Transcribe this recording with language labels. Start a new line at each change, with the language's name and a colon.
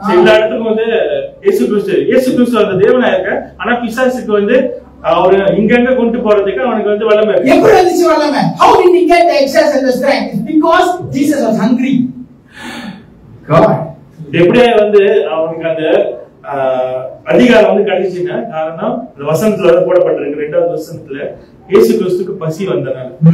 Tamil: எல்லா இடத்துக்கும் இயேசு கிறிஸ்து அந்த தேவனா இருக்க. ஆனா பிசாசுக்கு அவரு இங்க கொண்டு போறதுக்கு அவனுக்கு வல்லமை இருக்கு. எப்படி வந்துச்சு வல்லமை?
English: How did he get the access and the strength? It's because Jesus was hungry. God.
Tamil: எப்படியே அவனுக்கு அந்த அதிகாரம் கிடைச்சுன்னா காரணம் இந்த வசனத்துல போடப்பட்டிருக்கு. 2வது வசனத்துல இயேசு கிறிஸ்துக்கு பசி வந்தனால.